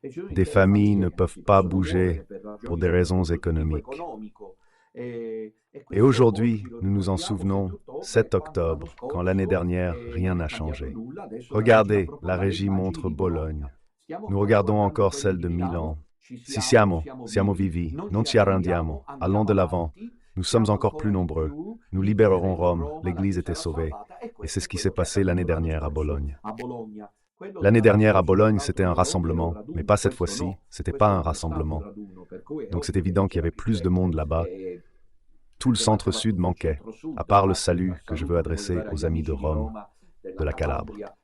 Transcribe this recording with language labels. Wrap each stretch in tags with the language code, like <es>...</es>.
<fr>Des familles ne peuvent pas bouger pour des raisons économiques. Et aujourd'hui, nous nous en souvenons, 7 octobre, quand l'année dernière, rien n'a changé. Regardez, la régie montre Bologne. Nous regardons encore celle de Milan.</fr> <it>Si siamo vivi, non ci arrendiamo,</it> <fr>allons de l'avant. Nous sommes encore plus nombreux. Nous libérerons Rome, l'Église était sauvée. Et c'est ce qui s'est passé l'année dernière à Bologne. L'année dernière à Bologne, c'était un rassemblement, mais pas cette fois-ci, c'était pas un rassemblement. Donc c'est évident qu'il y avait plus de monde là-bas. Tout le centre-sud manquait, à part le salut que je veux adresser aux amis de Rome, de la Calabre.</fr>